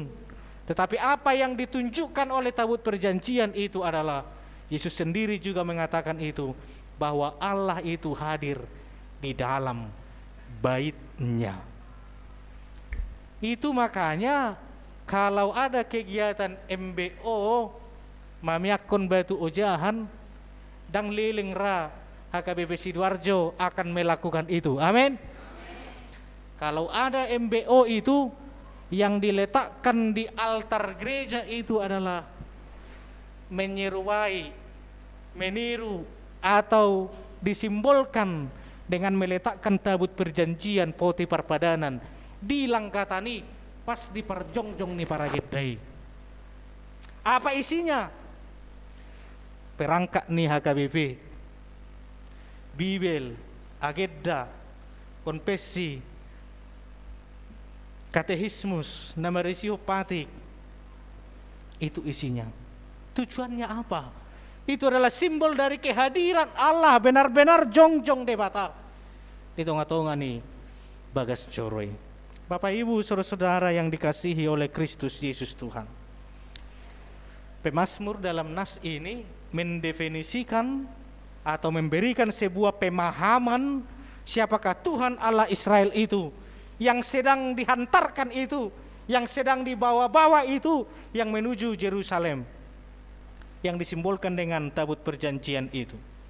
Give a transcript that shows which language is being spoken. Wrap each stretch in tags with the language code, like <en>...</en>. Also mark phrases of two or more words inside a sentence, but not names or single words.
<id>Tetapi apa yang ditunjukkan oleh tabut perjanjian itu adalah Yesus sendiri juga mengatakan itu, bahwa Allah itu hadir di dalam bait-Nya. Itu makanya kalau ada kegiatan MBO</id> <bbc>mamiakon batu ojahan</bbc> <id>dan liling ra HKBP Sidoarjo akan melakukan itu. Amin. Kalau ada MBO itu yang diletakkan di altar gereja itu adalah menyerupai, meniru atau disimbolkan dengan meletakkan tabut perjanjian</id> <bbc>poti perpadanan di langkatani pas di perjongjong ni para gedai.</bbc> <id>Apa isinya? Perangkat nih HKBP, Bibel, agenda, konfesi, katekismus, nama patik. Itu isinya. Tujuannya apa? Itu adalah simbol dari kehadiran Allah benar-benar</id> <bbc>jongjong debata.</bbc> <id>Di tengah-tengah nih Bagas Coroy. Bapak Ibu saudara-saudara yang dikasihi oleh Kristus Yesus Tuhan. Pemazmur dalam nas ini mendefinisikan atau memberikan sebuah pemahaman siapakah Tuhan Allah Israel itu, yang sedang dihantarkan itu, yang sedang dibawa-bawa itu, yang menuju Yerusalem, yang disimbolkan dengan tabut perjanjian itu.</id>